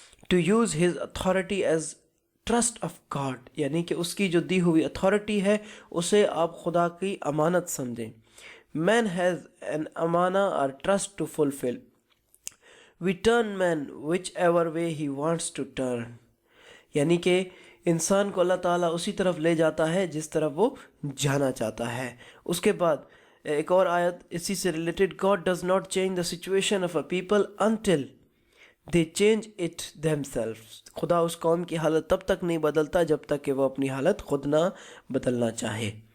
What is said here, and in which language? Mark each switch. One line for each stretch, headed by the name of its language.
English: to use his authority as trust of God,
Urdu: یعنی کہ اس کی جو دی ہوئی اتھارٹی ہے اسے آپ خدا کی امانت سمجھیں.
English: Man has an امانہ اور trust to fulfil. We turn man whichever way he wants to turn،
Urdu: یعنی کہ انسان کو اللہ تعالیٰ اسی طرف لے جاتا ہے جس طرف وہ جانا چاہتا ہے. اس کے بعد ایک اور آیت اسی سے related,
English: God does not change the situation of a people until they change it themselves.
Urdu: خدا اس قوم کی حالت تب تک نہیں بدلتا جب تک کہ وہ اپنی حالت خود نہ بدلنا چاہے.